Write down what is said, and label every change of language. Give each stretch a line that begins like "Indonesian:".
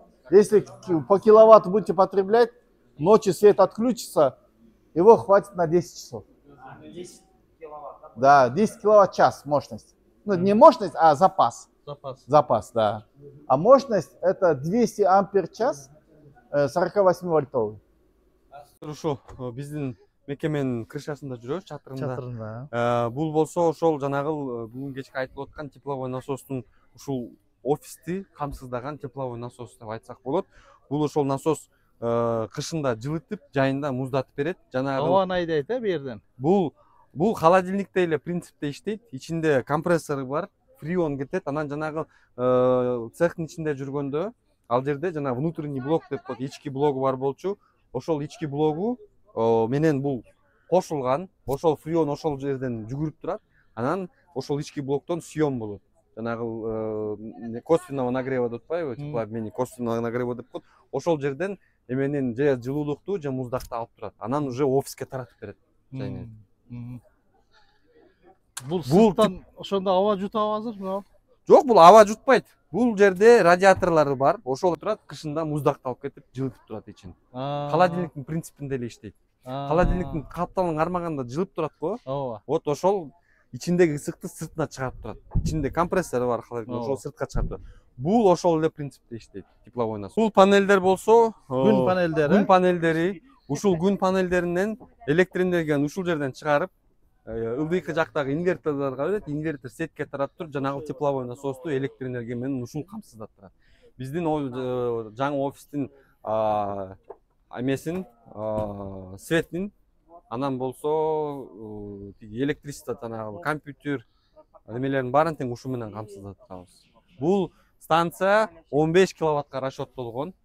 Russian: Если по киловатту будете потреблять, ночью свет отключится, его хватит на 10 часов. 10 киловатт, да? Да, 10 киловатт-час мощность. Ну, не мощность, а запас. Запас. Да. А мощность это 200 ампер-час 48 вольтовый.
Kyrgyz: Ушу биздин мекеменин крышасында жүрөбүз, чатырында. Чатырында. Бул болсо ошол жанагы бүгүн кечке айтылып аткан тепловой насостун ушул офисти камсыздаган тепловой насос деп айтсак болот. Бул ошол насос кышында жылытып, жайында муздатып берет. Жанагы Абаны айдайт, бу жерден. бул холодильниктей эле принципте иштейт. Ичинде компрессору бар, фреон кетет. Анан жанагы цехтин ичинде жүргөндө ал жерде жана внутренний блок деп коет, ички блогу бар болчу. Ошол ички блогу менен бул кошулган. Ошол фреон ошол жерден жүгүрүп турат. Анан ошол ички блоктон съем болот. Жанагы косвенного нагрева деп атпайбы, теплообменник косвенного нагрева деп коет. Ошол жерден эменин же жылуулукту, же муздакты алып турат. Анан уже офиске таратып берет. Бул сырттан ошондо аба жутабы азыр, мына. Жок, бул аба жутпайт. Бул жерде радиаторлору бар. Ошол турат, кышында муздакты алып кетип жылытып турат ичин. Холодильниктин принципинде эле иштейт. Холодильниктин капталын кармаганда жылып турат го. Ооба. Вот ошол ичиндеги ысыкты сыртына чыгарып турат. Ичинде компрессору бар, ошол сыртка чыгарып турат. Бул ошол эле принципте иштейт, тепловой насос. Бул панелдер болсо, Күн панелдери. Күн панелдери, ушул күн панелдеринен электр энергияны ушул жерден чыгарып, ылдыйкы жактагы инверторлорго берет. Инвертор сетке таратып туруп, жанагы тепловой насосту электр энергия менен ушул камсыздап турат. Биздин жаңы офистин эмесин, светин, анан болсо электричество, жанагы компьютер, немелердин баарын тең ушу менен камсыздап турабыз. Бул станция 15 киловаттка расчеттолгон.